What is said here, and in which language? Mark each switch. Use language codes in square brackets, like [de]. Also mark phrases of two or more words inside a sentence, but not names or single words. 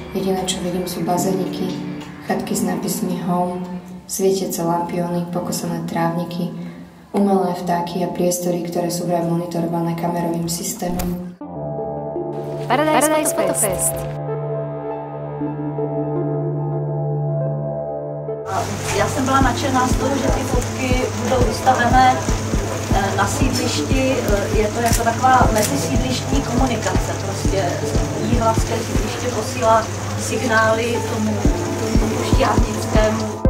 [sk] Jediné, čo vidím, sú bazéniky, chatky s nápismi Home, svietiace lampióny, pokosené trávniky, umelé vtáky a priestory, ktoré sú vraj monitorované kamerovým systémom. Paradise Fotofest. [cs] Já jsem byla nadšená z toho, že ty fotky budou vystavené na sídlišti. Je to jako taková mezisídlištní komunikace. Prostě jihlavské sídliště posílá signály tomu Štiavnickému.